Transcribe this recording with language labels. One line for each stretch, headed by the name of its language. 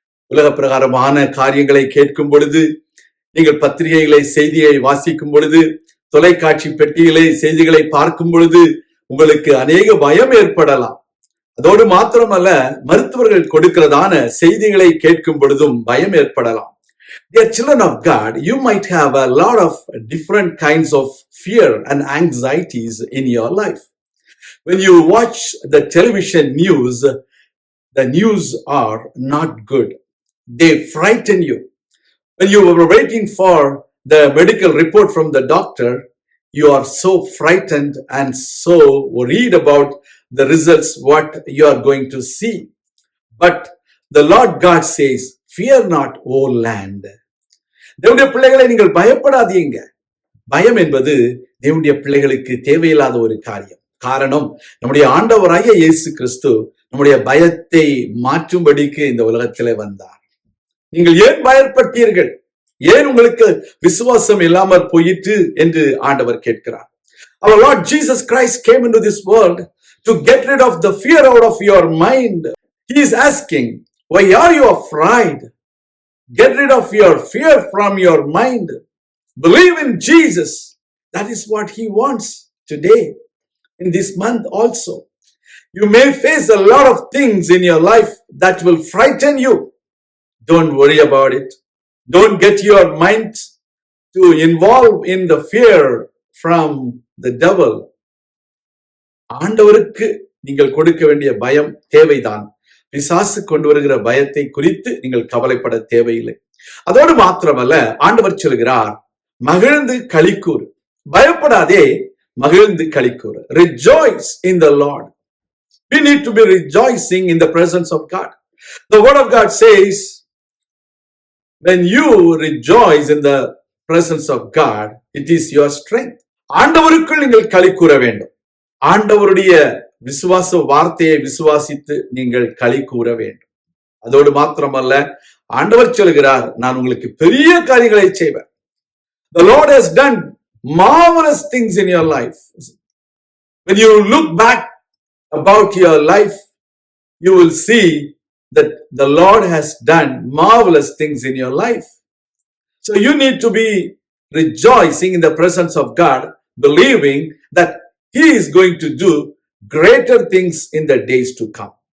Tamil: உலக பிரகாரமான காரியங்களை கேட்கும் பொழுது, நீங்கள் பத்திரிகைகளை செய்தியை வாசிக்கும் பொழுது, தொலைக்காட்சி பெட்டிகளை செய்திகளை பார்க்கும் பொழுது உங்களுக்கு அநேக பயம் ஏற்படலாம். அதோடு மாத்திரமல்ல, மருத்துவர்கள் கொடுக்கிறதான செய்திகளை கேட்கும் பொழுதும் பயம் ஏற்படலாம்.
English: Dear children of God, you might have a lot of different kinds of fear and anxieties in your life. When you watch the television news, the news are not good. They frighten you. When you were waiting for the medical report from the doctor, you are so frightened and so worried about the results, what you are going to see. But the Lord God says, fear not, O land.
Tamil: தேவனுடைய பிள்ளைகளை நீங்கள் பயப்படாதீங்க. பயம் என்பது தேவனுடைய பிள்ளைகளுக்கு தேவையில்லாத ஒரு காரியம். காரணம், நம்முடைய ஆண்டவராகிய இயேசு கிறிஸ்து நம்முடைய பயத்தை மாற்றும்படிக்கு இந்த உலகத்திலே வந்தார். நீங்கள் ஏன் பயப்பட்டீர்கள்? ஏன் உங்களுக்கு விசுவாசம் இல்லாமல் போயிற்று என்று ஆண்டவர் கேட்கிறார்.
English: Our Lord Jesus Christ came into this world to get rid of the fear out of your mind. He is asking, why are you afraid? Get rid of your fear from your mind. Believe in Jesus. That is what He wants today, in this month also. You may face a lot of things in your life that will frighten you. Don't worry about it. Don't get your mind to involve in the fear from the devil.
Tamil: ஆண்டவருக்கு நீங்கள் கொடுக்க வேண்டிய பயம் தேவைதான். பிசாசு கொண்டு வருகிற பயத்தை குறித்து நீங்கள் கவலைப்பட தேவையில்லை. அதோடு மாத்திரமல்ல, ஆண்டவர் சொல்கிறார், மகிழ்ந்து களி கூறு. பயப்படாதே, மகிழ்ந்து களி கூறு.
English: Rejoice in the Lord. We need to be rejoicing in the presence of God. The word of God says, when you rejoice in the presence of God, it is your strength.
Tamil: ஆண்டவருக்குள் நீங்கள் களி கூற வேண்டும். ஆண்டவருடைய விசுவாச வார்த்தையை விசுவாசித்து நீங்கள் களி கூற வேண்டும். அதோடு மாத்திரமல்ல, ஆண்டவர் சொல்கிறார், நான் உங்களுக்கு பெரிய காரியங்களை செய்வேன்.
English: The Lord has done marvelous things in your life. When you look back about your life, you will see that the Lord has done marvelous things in your life. So you need to be rejoicing in the presence of God, believing that He is going to do greater things in the days to come.